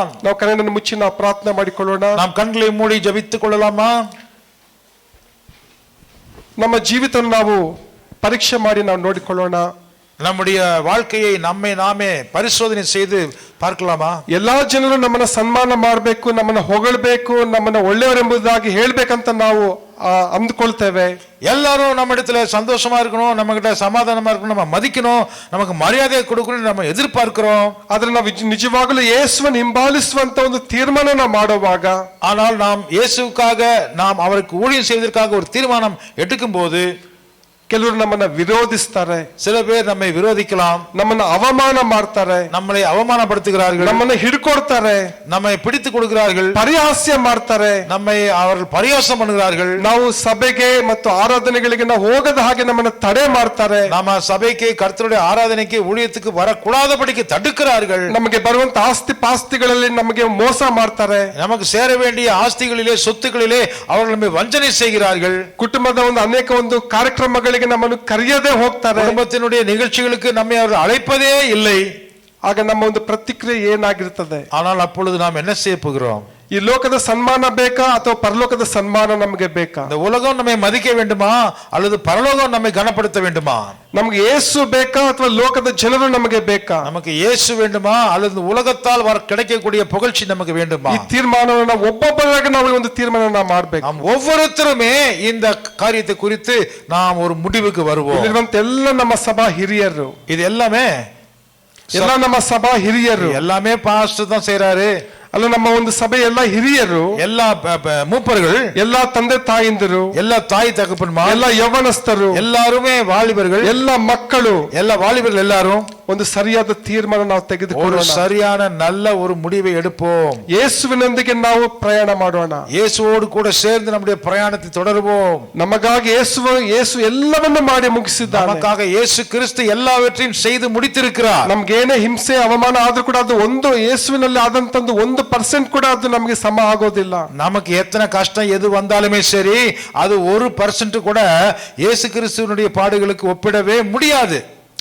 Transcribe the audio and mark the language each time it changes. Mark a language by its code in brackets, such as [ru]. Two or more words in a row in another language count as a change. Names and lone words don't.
[kn] ನಾವು ಕಣ್ಣನ್ನು ಮುಚ್ಚಿ ನಾವು ಪ್ರಾರ್ಥನೆ ಮಾಡಿಕೊಳ್ಳೋಣ. [ta] நாம் கண்களை மூடி ஜெபித்துக் கொள்ளலாமா? [kn] ನಮ್ಮ ಜೀವಿತವನ್ನು ನಾವು ಪರೀಕ್ಷೆ ಮಾಡಿ ನಾವು ನೋಡಿಕೊಳ್ಳೋಣ. [ta] நம்முடைய வாழ்க்கையை நம்மை நாமே பரிசோதனை செய்து பார்க்கலாமா? [kn] ಎಲ್ಲಾ ಜನರು ನಮ್ಮನ್ನ ಸನ್ಮಾನ ಮಾಡಬೇಕು, ನಮ್ಮನ್ನ ಹೊಗಳಬೇಕು, ನಮ್ಮನ್ನ ಒಳ್ಳೆಯವರೆಂಬುದಾಗಿ ಹೇಳ್ಬೇಕಂತ ನಾವು ಅಂದ್ಕೊಳ್ತೇವೆ. [ta] எல்லாரும் நம்ம இடத்துல சந்தோஷமா இருக்கணும், நம்ம கிட்ட சமாதானமா இருக்கணும், நம்ம மதிக்கணும், நமக்கு மரியாதை கொடுக்கணும் நம்ம எதிர்பார்க்கிறோம். [kn] ಆದ್ರೆ ನಾವು ನಿಜವಾಗಲೂ ಯೇಸುವನ್ನು ಹಿಂಬಾಲಿಸುವಂತ ಒಂದು ತೀರ್ಮಾನ ನಾವು ಮಾಡುವಾಗ, [ta] ஆனால் நாம் இயேசுவுக்காக, நாம் அவருக்கு ஊழியம் செய்வதற்காக ஒரு தீர்மானம் எடுக்கும் போது [kn] ಕೆಲವರು ನಮ್ಮನ್ನ ವಿರೋಧಿಸ್ತಾರೆ, [ta] சில பேர் நம்மை விரோதிக்கலாம், [kn] ನಮ್ಮನ್ನ ಅವಮಾನ ಮಾಡ್ತಾರೆ, [ta] நம்மளை அவமானப்படுத்துகிறார்கள், [kn] ನಮ್ಮನ್ನ ಹಿಡ್ಕೊಡ್ತಾರೆ, [ta] நம்மை பிடித்து கொடுக்கிறார்கள், [kn] ಪರಿಹಾಸ್ಯ ಮಾಡ್ತಾರೆ, [ta] நம்மை அவர்கள் பரியாசம் பண்ணுகிறார்கள், [kn] ನಾವು ಸಭೆಗೆ ಮತ್ತು ಆರಾಧನೆಗಳಿಗೆ ನಾವು ಹೋಗದ ಹಾಗೆ ನಮ್ಮನ್ನ ತಡೆ ಮಾಡ್ತಾರೆ, [ta] நம்ம சபைக்கு, கர்த்தருடைய ஆராதனைக்கு, ஊழியத்துக்கு வரக்கூடாதபடிக்கு தடுக்கிறார்கள், [kn] ನಮಗೆ ಬರುವಂತ ಆಸ್ತಿ ಪಾಸ್ತಿಗಳಲ್ಲಿ ನಮಗೆ ಮೋಸ ಮಾಡ್ತಾರೆ, [ta] நமக்கு சேர வேண்டிய ஆஸ்திகளிலே, சொத்துக்களிலே அவர்கள் நம்மை வஞ்சனை செய்கிறார்கள், [kn] ಕುಟುಂಬದ ಒಂದು ಅನೇಕ ಒಂದು ಕಾರ್ಯಕ್ರಮಗಳಿಗೆ ನಮ್ಮನ್ನು ಕರೆಯದೇ ಹೋಗ್ತಾರೆ, [ta] குடும்பத்தினுடைய நிகழ்ச்சிகளுக்கு நம்மை அவர்கள் அழைப்பதே இல்லை. [kn] ಆಗ ನಮ್ಮ ಒಂದು ಪ್ರತಿಕ್ರಿಯೆ ಏನಾಗಿರ್ತದೆ? [ta] ஆனால் அப்பொழுது நாம் என்ன செய்ய போகிறோம்? [kn] ಈ ಲೋಕದ ಸನ್ಮಾನ ಬೇಕಾ ಅಥವಾ ಪರಲೋಕದ ಸನ್ಮಾನ ನಮಗೆ ಬೇಕಾ? [ta] இந்த உலகம் நம்மை மதிக்க வேண்டுமா அல்லது பரலோகம் நம்மை கனப்படுத்த வேண்டுமா? [kn] ನಮಗೆ ಯೇಸು ಬೇಕಾ ಅಥವಾ ಲೋಕದ ಜನರು ನಮಗೆ ಬೇಕಾ? [ta] நமக்கு இயேசு வேண்டுமா அல்லது உலகத்தால் கிடைக்கக்கூடிய புகழ்ச்சி நமக்கு வேண்டுமா? [kn] ಈ ತೀರ್ಮಾನವನ್ನು ಒಬ್ಬೊಬ್ಬರಾಗಿ ನಾವು ಒಂದು ತೀರ್ಮಾನ ಮಾಡಬೇಕು. [ta] நாம் ஒவ்வொருத்தருமே இந்த காரியத்தை குறித்து நாம் ஒரு முடிவுக்கு வருவோம். [kn] ಇಲ್ಲಿರುವಂತ ಎಲ್ಲ ನಮ್ಮ ಸಭಾ ಹಿರಿಯರು, [ta] இது எல்லாமே [kn] ನಮ್ಮ ಸಭಾ ಹಿರಿಯರು, [ta] எல்லாமே பாஸ்டர் தான் செய்றாரு. [kn] ಅಲ್ಲ, ನಮ್ಮ ಒಂದು ಸಭೆ ಎಲ್ಲ ಹಿರಿಯರು, [ta] எல்லா மூப்பர்கள், [kn] ಎಲ್ಲ ತಂದೆ ತಾಯಿಂದರು, [ta] எல்லா தாய் தகப்பன்மார், [kn] ಎಲ್ಲ ಯೌವನಸ್ಥರು, [ta] எல்லாருமே வாலிபர்கள், [kn] ಎಲ್ಲ ಮಕ್ಕಳು, [ta] எல்லா வாலிபர்கள் எல்லாரும் [kn] ಒಂದು ಸರಿಯಾದ ತೀರ್ಮಾನ ನಾವು [ta] ஒரு [kn] ತೆಗೆದುಕೊಳ್ಳೋಣ. [ta] சரியான நல்ல ஒரு முடிவை எடுப்போம். [kn] ಯೇಸುವಿನೊಂದಿಗೆ ನಾವು ಪ್ರಯಾಣ ಮಾಡೋಣ. [ta] இயேசுவோடு கூட சேர்ந்து நம்முடைய பிரயாணத்தை தொடருவோம். [kn] ನಮಗಾಗಿ ಯೇಸು ಎಲ್ಲವನ್ನೂ ಮಾಡಿ ಮುಗಿಸಿದ್ದಾನೆ. [ta] நமக்காக இயேசு கிறிஸ்து எல்லாவற்றையும் செய்து முடித்திருக்கிறார். [kn] ನಮ್ಗೇನೇ ಹಿಂಸೆ ಅವಮಾನ ಆದ್ರೂ ಕೂಡ ಅದು ಒಂದು ಯೇಸುವಿನಲ್ಲಿ ಆದಂತಂದು 1% ಕೂಡ ಅದು ನಮಗೆ ಸಮ ಆಗೋದಿಲ್ಲ. [ta] நமக்கு எத்தனை கஷ்டம் எது வந்தாலுமே சரி, அது 1% கூட இயேசு கிறிஸ்துவினுடைய பாடுகளுக்கு ஒப்பிடவே முடியாது.